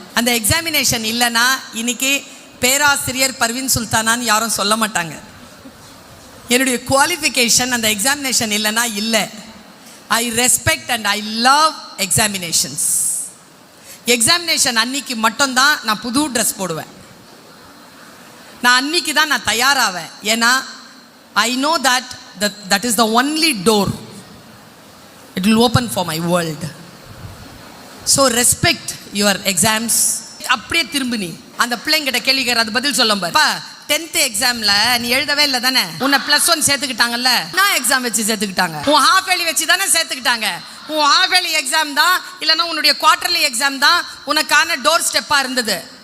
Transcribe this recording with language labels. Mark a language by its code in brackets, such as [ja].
[ta] அந்த எக்ஸாமினேஷன் இல்லைன்னா இன்னைக்கு பேராசிரியர் பர்வீன் சுல்தானான்னு யாரும் சொல்ல மாட்டாங்க. என்னுடைய குவாலிஃபிகேஷன் அந்த எக்ஸாமினேஷன் இல்லைன்னா இல்லை. [en] I respect and I love examinations. [ta] Examination அன்னைக்கு மட்டும்தான் நான் புது ட்ரெஸ் போடுவேன். நான் அன்னைக்கு தான் நான் தயாராவேன். ஏன்னா [en] I know that is the only door it will open for my world. So respect your exams. [ta] அப்படியே திரும்பி நீ அந்த பிள்ளைங்கிட்ட கேள்வி கேட்குற, அது பதில் சொல்லும் பாரு. 10th எக்ஸாம்ல நீ எழுதவே இல்லை தானே, உன்னை +1 சேர்த்துக்கிட்டாங்கல்ல. நான் எக்ஸாம் வச்சு சேர்த்துக்கிட்டாங்க, உன் ஹாஃப் ஏர்லி வச்சு தானே சேர்த்துக்கிட்டாங்க. உன் ஹாஃப் ஏர்லி எக்ஸாம் தான் இல்லைன்னா உன்னுடைய குவார்டர்லி எக்ஸாம் தான் உனக்கான டோர் ஸ்டெப்பாக இருந்தது.